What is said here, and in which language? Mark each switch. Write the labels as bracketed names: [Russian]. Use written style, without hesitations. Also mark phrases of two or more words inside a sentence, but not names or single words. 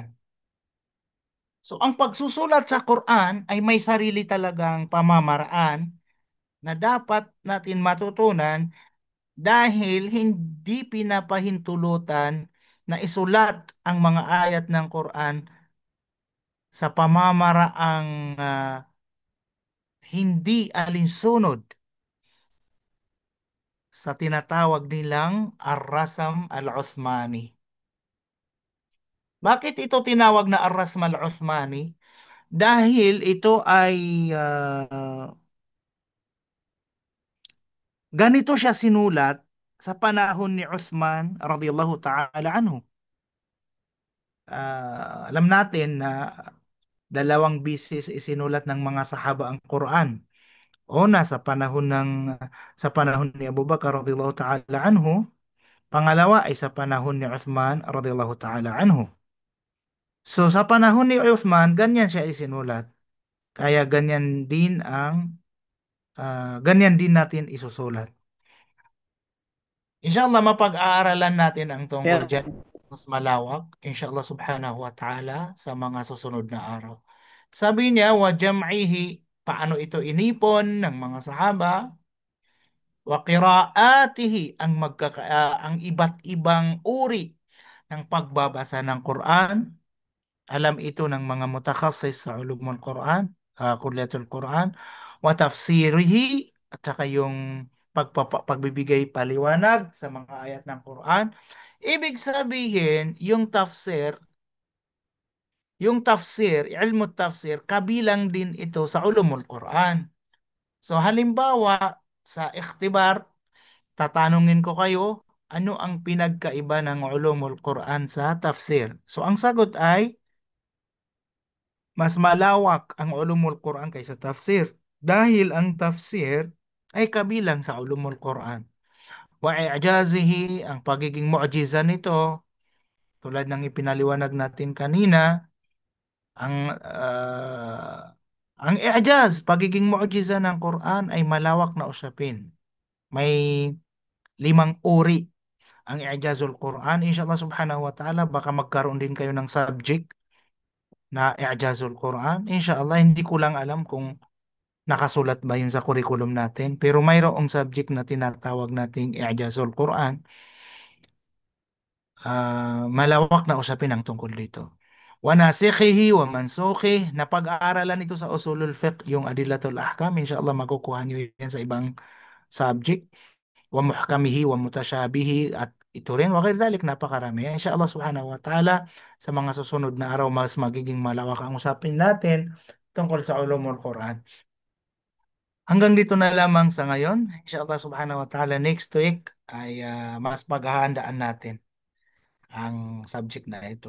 [Filipino] So, ang pagsusulat sa Quran ay may sarili talagang pamamaraan na dapat natin matutunan dahil hindi pinapahintulutan na isulat ang mga ayat ng Quran sa pamamaraang hindi alinsunod sa tinatawag nilang [Arabic] الرسم العثماني. [Filipino] Bakit ito tinawag na [Arabic] الرسم العثماني? [Filipino] Dahil ito ay ganito siya sinulat sa panahon ni Uthman [Arabic] رضي الله تعالى عنه. [Filipino] Alam natin na dalawang bisis isinulat ng mga sahaba ang Quran. Una sa panahon ni Abu Bakar [Arabic] رضي الله تعالى عنه, [Filipino] pangalawa ay sa panahon ni Uthman [Arabic] رضي الله تعالى عنه. [Filipino] So sa panahon ni Uthman, ganyan siya isinulat. Kaya ganyan din natin isusulat. Inshallah mapag-aaralan natin ang tungkol Sheikh, diyan mas malawak, [Arabic] إن شاء الله سبحانه وتعالى [Filipino] sa mga susunod na araw. Sabi niya, [Arabic] وجمعه, [Filipino] paano ito inipon ng mga sahaba, [Arabic] وقراءاته, [Filipino] ang iba't ibang uri ng pagbabasa ng Quran. Alam ito ng mga mutakhasis sa [Arabic] علوم القرآن, كلية القرآن, وتفسيره, [Filipino] at saka yung pagbibigay paliwanag sa mga ayat ng Quran. Ibig sabihin, yung tafsir, [Arabic] علم التفسير, [Filipino] kabilang din ito sa [Arabic] علوم القرآن. [Filipino] So halimbawa, sa ikhtibar, tatanungin ko kayo, ano ang pinagkaiba ng [Arabic] علوم القرآن [Filipino] sa tafsir? So ang sagot ay, mas malawak ang [Arabic] علوم القرآن [Filipino] kaysa tafsir. Dahil ang tafsir ay kabilang sa [Arabic] علوم القرآن. وإعجازه, [Filipino] ang pagiging mu'jiza nito, tulad ng ipinaliwanag natin kanina, ang ang i'jaz, pagiging mu'jiza ng Quran ay malawak na usapin. May 5 uri ang [Arabic] إعجاز القرآن. إن شاء الله سبحانه وتعالى, [Filipino] baka magkaroon din kayo ng subject na [Arabic] إعجاز القرآن. [Filipino] Inshallah, hindi ko lang alam kung nakasulat ba yun sa curriculum natin. Pero mayroong subject na tinatawag nating [Arabic] إعجاز القرآن. [Filipino] Malawak na usapin ang tungkol dito. [Arabic] وناسخه ومنسوخه, [Filipino] na pag-aaralan ito sa [Arabic] أصول الفقه, [Filipino] yung [Arabic] أدلة الأحكام, [Filipino] inshallah makukuha nyo yan sa ibang subject. [Arabic] ومحكمه ومتشابهه, [Filipino] at ito rin, [Arabic] وذلك, napakarami. إن شاء الله سبحانه وتعالى, [Filipino] sa mga susunod na araw, mas magiging malawak ang usapin natin tungkol sa [Arabic] علوم القرآن. [Filipino] Hanggang dito na lamang sa ngayon. [Arabic] إن شاء الله سبحانه وتعالى, [English] next week [Filipino] ay mas paghahandaan natin ang subject na ito.